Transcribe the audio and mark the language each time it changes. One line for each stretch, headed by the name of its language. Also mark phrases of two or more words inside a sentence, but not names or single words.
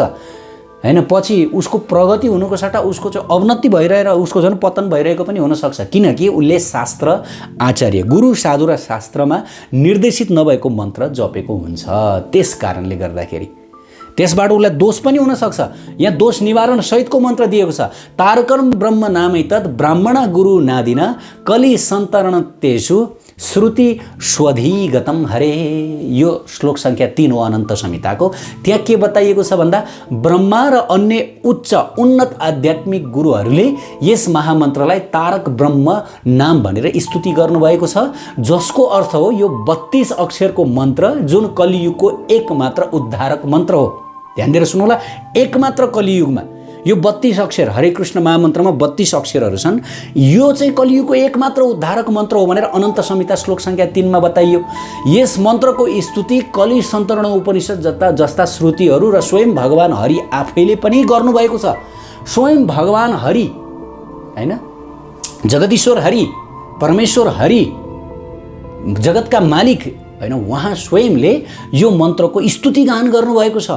Nepali: हैन, पछि उसको प्रगति हुनुको सट्टा उसको चाहिँ अवनति भइरहेर उसको झन् पतन भइरहेको पनि हुनसक्छ। किनकि उसले शास्त्र, आचार्य, गुरु, साधु र शास्त्रमा निर्देशित नभएको मन्त्र जपेको हुन्छ। त्यस कारणले गर्दाखेरि त्यसबाट उसलाई दोष पनि हुनसक्छ। यहाँ दोष निवारण सहितको मन्त्र दिएको छ।
Sanskrit: तारकर्म ब्रह्म नामै तद् ब्राह्मण गुरु नादिन कलि सन्तरण तेषु श्रुति स्वधिगतम हरे।
Nepali: यो श्लोक संख्या 3 हो अनन्त संहिताको। त्यहाँ के बताइएको छ भन्दा ब्रह्मा र अन्य उच्च उन्नत आध्यात्मिक गुरुहरूले यस महामन्त्रलाई तारक ब्रह्म नाम भनेर स्तुति गर्नुभएको छ, जसको अर्थ हो यो 32 अक्षरको मन्त्र जुन कलियुगको एकमात्र उद्धारक मन्त्र हो। ध्यान दिएर सुन्नुहोला, एकमात्र कलियुगमा यो 32 अक्षर, हरे कृष्ण महामन्त्रमा 32 अक्षरहरू छन्। यो चाहिँ कलियुगको एकमात्र उद्धारक मन्त्र हो भनेर अनन्त संहिता श्लोक संख्या 3 मा बताइयो। यस मन्त्रको स्तुति कलि सन्तरण उपनिषद जस्ता श्रुतिहरू र स्वयं भगवान हरि आफैले पनि गर्नुभएको छ। स्वयं भगवान हरि, हैन, जगदीश्वर हरि, परमेश्वर हरि, जगतका मालिक, हैन, उहाँ स्वयंले यो मन्त्रको स्तुति गान गर्नुभएको छ।